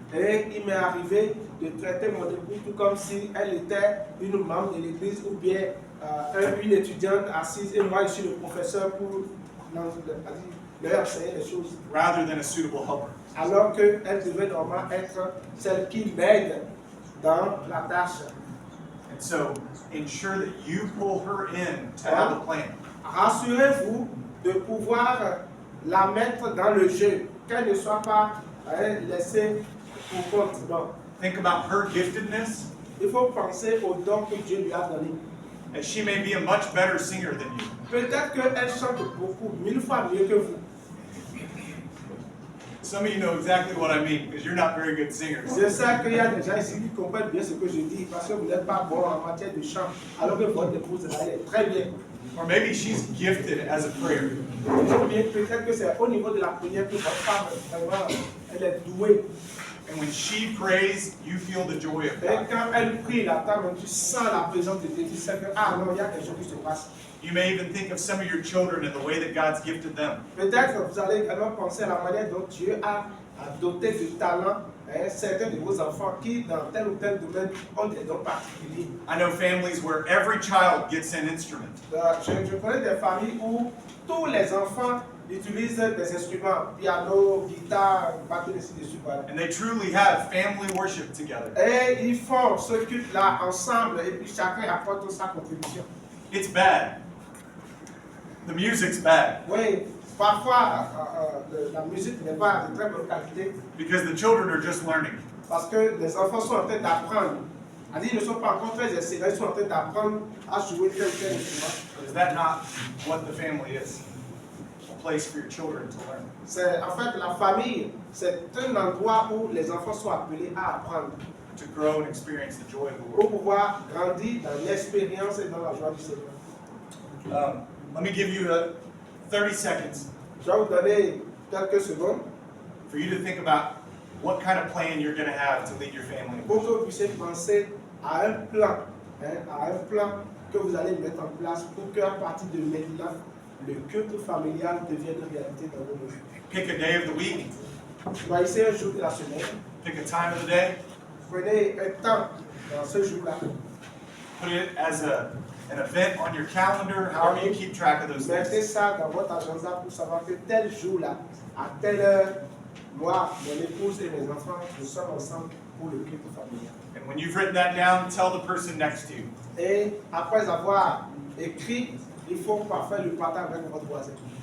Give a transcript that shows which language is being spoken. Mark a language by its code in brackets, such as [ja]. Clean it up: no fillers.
[fr] Et il m'est arrivé de traiter mon épouse tout comme si elle était une membre de l'église ou bien une étudiante assise et moi je suis le professeur pour leur enseigner les choses. [en] Rather than a suitable helper. [fr] Alors qu'elle devait normalement être celle qui m'aide dans la tâche. [en] And so ensure that you pull her in to have a plan. [fr] Rassurez-vous de pouvoir la mettre dans le jeu, qu'elle ne soit pas laissée pour compte. Non. [en] Think about her giftedness, [fr] Il faut penser aux dons que Dieu lui a donnés. [en] as she may be a much better singer than you. [fr] Peut-être qu'elle chante beaucoup, 1000 fois mieux que vous. [en] Some of you know exactly what I mean because you're not very good singers. [fr] Je sais qu'il y a des gens ici qui comprennent bien ce que je dis parce que vous n'êtes pas bon en matière de chant, alors que votre épouse elle est très bien. [en] Or maybe she's gifted as a prayer. [fr] Ou bien peut-être que c'est au niveau de la prière que votre femme vraiment, elle est douée. [en] And when she prays, you feel the joy of [fr] Et [en] God. [fr] quand elle prie la table, tu sens la présence de Dieu. Tu sais que ah non, il y a quelque chose qui se passe. [en] You may even think of some of your children and the way that God's gifted them. [fr] Peut-être que vous allez également penser à la manière dont Dieu a doté de talent certains de vos enfants qui, dans tel ou tel domaine, ont des dons particuliers. [en] I know families where every child gets an instrument. [fr] Je connais des familles où tous les enfants utilisent des instruments, piano, guitare, batterie, ainsi de suite. Voilà. [en] And they truly have family worship together. [fr] Et ils font ce culte-là ensemble et puis chacun apporte sa contribution. [en] It's bad. The music's bad [fr] Oui, parfois la musique n'est pas de très bonne qualité [en] because the children are just learning. [fr] parce que les enfants sont en train d'apprendre. C'est-à-dire ils ne sont pas encore très excellents, ils sont en train d'apprendre à jouer tel ou tel instrument. [en] But is that not what the family is? A place for your children to learn. [fr] C'est en fait la famille, c'est un endroit où les enfants sont appelés à apprendre [en] To grow and experience the joy of the [fr] pour [en] Lord. [fr] pouvoir grandir dans l'expérience et dans la joie du Seigneur. [en] Let me give you 30 seconds [fr] Je vais vous donner quelques secondes [en] for you to think about what kind of plan you're going to have to lead your family. [fr] pour que vous puissiez penser à un plan, à un plan que vous allez mettre en place pour qu'à partir de maintenant, le culte familial devienne une réalité dans vos maisons. [en] Pick a day of the week, [fr] Choisissez un jour de la semaine, [en] pick a time of the day, [fr] prenez un temps dans ce jour-là. [en] put it as an event on your calendar, however you keep track of those [fr] Mettez [en] things. [fr] ça dans votre agenda pour savoir que tel jour-là, à telle heure, moi, mon épouse et mes enfants, nous sommes ensemble pour le culte familial. [en] And when you've written that down, tell the person next to you. [fr] Et après avoir écrit, il faut parfois le partager avec votre voisin.